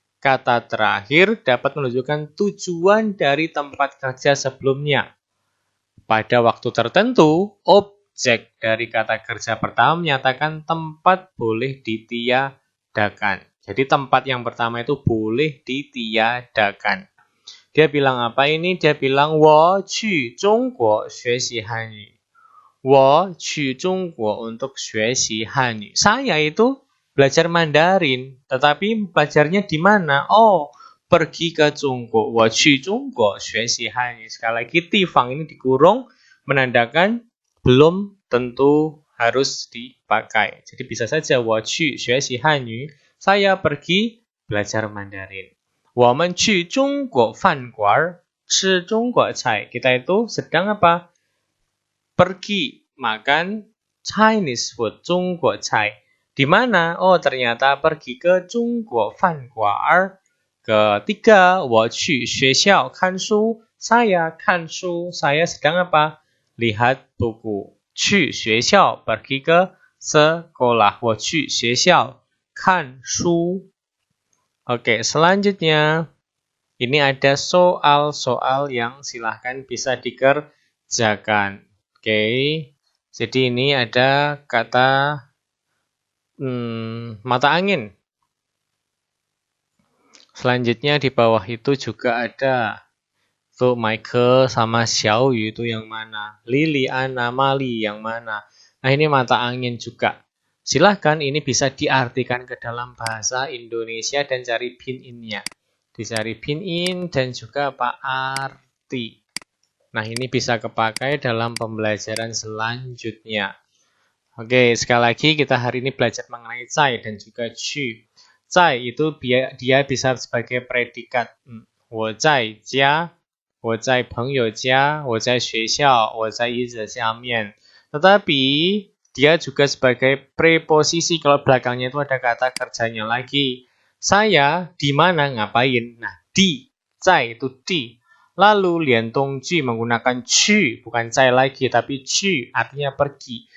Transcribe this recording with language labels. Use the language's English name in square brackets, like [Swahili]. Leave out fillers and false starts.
[Indonesian] Kata terakhir dapat menunjukkan tujuan dari tempat kerja sebelumnya. Pada waktu tertentu, objek dari kata kerja pertama menyatakan tempat boleh ditiadakan. Jadi tempat yang pertama itu boleh ditiadakan. Dia bilang apa ini? Dia bilang [Chinese] 我去中国学习汉语。我去中国 untuk 学习汉语。 [Indonesian] Saya itu belajar Mandarin, tetapi belajarnya di mana? Oh, pergi ke Jungko. [Chinese] 我去中国学习汉语。 [Indonesian] Sekali lagi, tifang ini dikurung menandakan belum tentu harus dipakai. Jadi bisa saja [Chinese] 我去学习汉语. [Indonesian] Saya pergi belajar Mandarin. [Chinese] 我们去中国饭馆吃中国菜. [Indonesian] Kita itu sedang apa? Pergi makan Chinese food, 中国菜. Di mana? Oh, ternyata pergi ke 中国饭馆. Ketiga, [Chinese] 我去学校看书. [Indonesian] Saya 看书.Saya sedang apa? Lihat buku. [Chinese] 去学校 [Indonesian] pergi ke sekolah. [Chinese] 我去学校看书. [Indonesian] Oke, selanjutnya ini ada soal-soal yang silahkan bisa dikerjakan. Oke, jadi ini ada kata mata angin. Selanjutnya di bawah itu juga ada tuh Michael sama Xiaoyu itu yang mana? Lily, Anna, Mali yang mana? Nah ini mata angin juga. Silahkan ini bisa diartikan ke dalam bahasa Indonesia dan cari pin-innya. Dicari pin-in dan juga apa arti. Nah, ini bisa kepakai dalam pembelajaran selanjutnya. Oke, sekali lagi kita hari ini belajar mengenai cai dan juga chu. Cai itu dia bisa sebagai predikat. [Chinese] 我在家, 我在朋友家, 我在学校, 我在椅子下面. [Indonesian] Tetapi dia juga sebagai preposisi kalau belakangnya itu ada kata kerjanya lagi. Saya di mana ngapain? Nah, di, cai itu di. Lalu lian tong ji menggunakan ci, bukan cai lagi tapi ci artinya pergi.